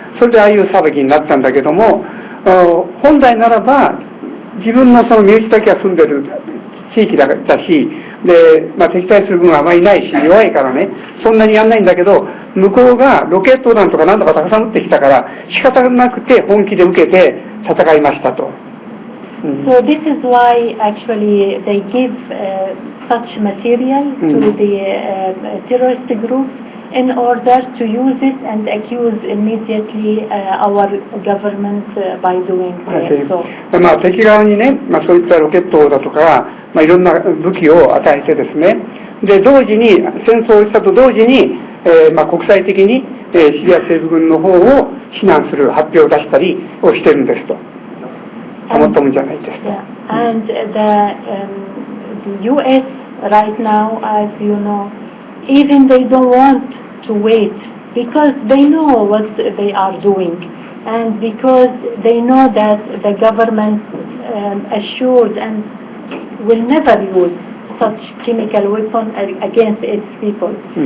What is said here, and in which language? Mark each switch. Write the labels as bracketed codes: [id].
[ja] それでああいう騒ぎになったんだけども、本来ならば自分のその身内だけが住んでる地域だし、で、敵対する軍はあまりいないし弱いからね、そんなにやんないんだけど、向こうがロケット弾とか何とかたくさん撃ってきたから仕方なくて本気で受けて戦いましたと。 [en] So this is why actually they give such material to the terrorist groups in order to use it and accuse immediately our government by doing so. [ja] 敵側にね、そういったロケットだとか、いろんな武器を与えてですね、で同時に戦争をしたと同時に、国際的に、シリア政府軍の方を非難する発表を出したりをしてるんですと。思ったもんじゃないですと。 [en] And the U.S. right now, as you know, even they don't want to wait because they know what they are doing and because they know that the government assured and will never use such chemical weapon against its people.